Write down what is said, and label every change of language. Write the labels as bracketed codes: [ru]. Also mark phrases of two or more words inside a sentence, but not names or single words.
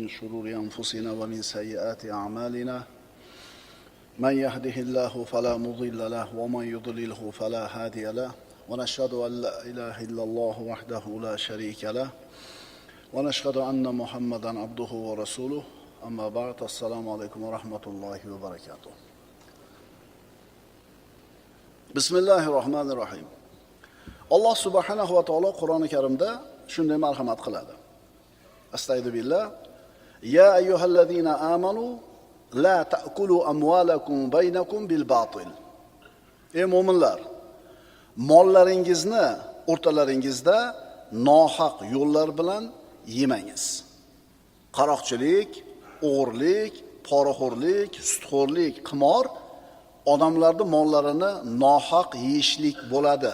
[ar] شرور أنفسنا ومن سيئات أعمالنا من يهده الله فلا مضل له ومن يضلله فلا هادي له ونشهد أن لا إله إلا الله وحده لا شريك له ونشهد أن محمدا عبده ورسوله أما بعد السلام عليكم ورحمة الله وبركاته Bismillahirrahmanirrahim. [uz] Allah [ar] سبحانه وتعالى [uz] Qur'oni Karimda shunday marhamat qiladi. Astagfirullah. [ar] يا أيها الذين آمنوا لا تأكلوا أموالكم بينكم بالباطل. [uz] Ey mu'minlar, mollaringizni o'rtalaringizda nohaq yo'llar bilan yemangiz. Qaroqchilik, o'g'irlik, poraxo'rlik, sutxo'rlik, qimor odamlarning mollarini nohaq yeyishlik bo'ladi.